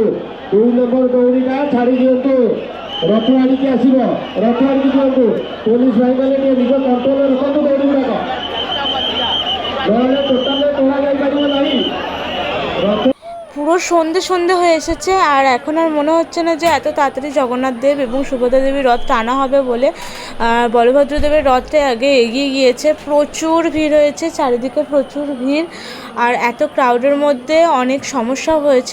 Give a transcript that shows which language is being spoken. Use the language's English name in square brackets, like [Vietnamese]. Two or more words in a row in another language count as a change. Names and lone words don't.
[Odia] 2 নম্বର ଦଉଡ଼ିଟା ଛାଡ଼ି ଦିଅନ୍ତୁ। ରଥ ଆଣିକି ଆସିବ, ରଥ ଆଣିକି ଦିଅନ୍ତୁ। ପୋଲିସ ଭାଇମାନେ ଟିକେ ନିଜ କଣ୍ଟ୍ରୋଲରେ ରଖନ୍ତୁ ଦଉଡ଼ି ଗୁଡ଼ାକ, ନହେଲେ ଟୋଟାଲରେ ଟଣା ଯାଇପାରିବ ନାହିଁ। ରଥ [Bangla] পুরো সন্ধে সন্ধে হয়ে এসেছে, আর এখন আর মনে হচ্ছে না যে এত তাড়াতাড়ি জগন্নাথ দেব এবং সুভদ্রা দেবীর রথ টানা হবে বলে। বলভদ্র দেবের রথটা আগে এগিয়ে গিয়েছে। প্রচুর ভিড় হয়েছে, চারিদিকে প্রচুর ভিড়, আর এত ক্রাউডের মধ্যে অনেক সমস্যা হয়েছে।